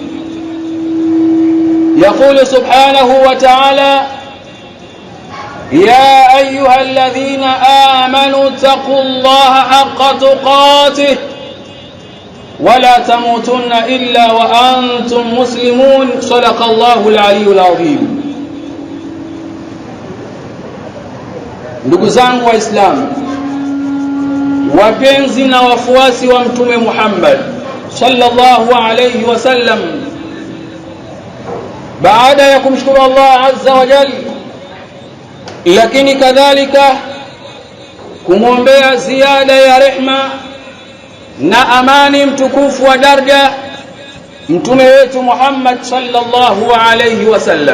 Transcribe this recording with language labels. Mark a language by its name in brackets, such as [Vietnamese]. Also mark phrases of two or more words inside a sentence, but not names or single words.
[Arabic] يقول سبحانه وتعالى: يا أيها الذين آمنوا اتقوا الله حق تقاته ولا تموتن إلا وأنتم مسلمون. صدق الله العلي العظيم. [Swahili] Ndugu zangu Waislamu, wapenzi na wafuasi wa Mtume Muhammad [Arabic] صلى الله عليه وسلم, [Swahili] baada ya kumshukuru [Arabic] الله عز وجل, [Swahili] lakini kadhalika kumwombea ziada ya rehma na amani mtukufu wa daraja mtume wetu Muhammad [Arabic] صلى الله عليه وسلم.